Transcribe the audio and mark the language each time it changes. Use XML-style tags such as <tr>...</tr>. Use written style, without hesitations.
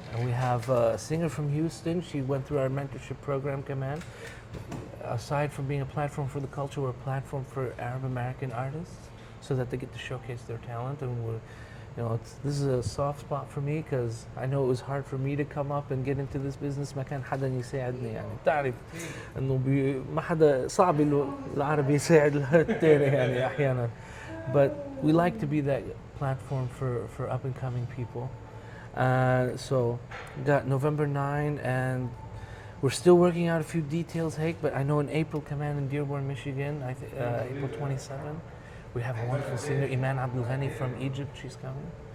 <en>And we have a singer from Houston. She went through our mentorship program, Command. Aside from being a platform for the culture, we're a platform for Arab American artists so that they get to showcase their talent. And this is a soft spot for me because I know it was hard for me to come up and get into this business.</en> <ar>ما كان حدا يساعدني يعني بتعرف إنه ما حدا صعب العربي يساعد الثاني يعني أحيانا.</ar> <en>But we like to be that platform for up and coming people. So we got November 9 and we're still working out a few details, Hake, but I know in April, Command in Dearborn, Michigan, April 27, we have a wonderful singer, Iman Abdul Ghani from Egypt, she's coming.</en>